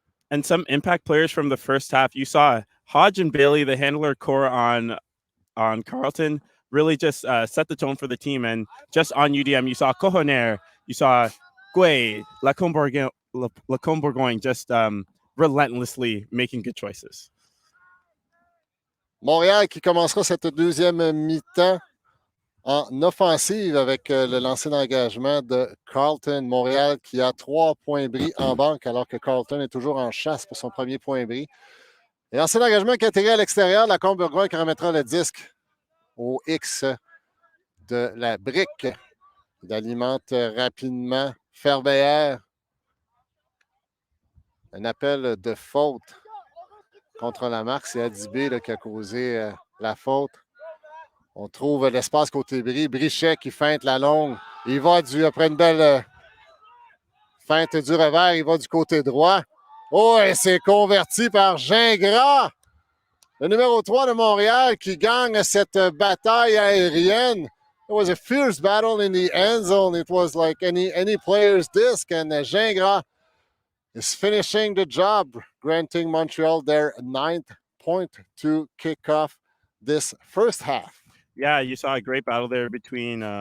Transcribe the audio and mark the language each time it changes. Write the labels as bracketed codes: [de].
[en] And some impact players from the first half. You saw Hodge and Bailey, the handler core on Carleton, really just set the tone for the team. And just on UDM, you saw Cohoner, you saw Gouet, Lacombe Bourgogne just relentlessly making good choices. [fr] Montréal qui commencera cette deuxième mi-temps en offensive avec le lancer d'engagement de Carleton. Montréal qui a 3 points bris en banque alors que Carleton est toujours en chasse pour son premier point bris. Et lancer d'engagement qui atterrit à l'extérieur, Lacombe Bourgogne qui remettra le disque au X de la brique. Il alimente rapidement Ferveillère. Un appel de faute contre la marque. C'est Adibé qui a causé la faute. On trouve l'espace côté bris. Brichet qui feinte la longue. Il va après une belle feinte du revers, il va du côté droit. Oh, et c'est converti par Gingras, le numéro 3 de Montréal, qui gagne cette bataille aérienne. [en] It was a fierce battle in the end zone. It was like any player's disc, and Gingras is finishing the job, granting Montreal their 9th point to kick off this first half. Yeah, you saw a great battle there between